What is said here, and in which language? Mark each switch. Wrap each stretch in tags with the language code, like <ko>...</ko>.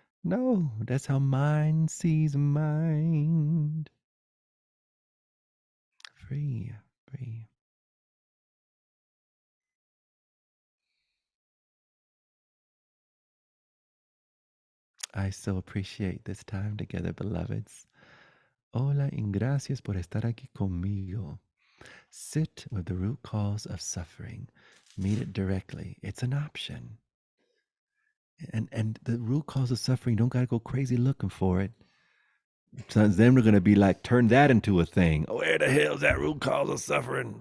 <en>No, that's how mind sees mind. Free, free. I so appreciate this time together, beloveds.</en> <es>Hola y gracias por estar aquí conmigo.</es> <en>Sit with the root cause of suffering. Meet it directly. It's an option. And the root cause of suffering, don't gotta go crazy looking for it. So then we're gonna be like, turn that into a thing. Oh, where the hell's that root cause of suffering?</en>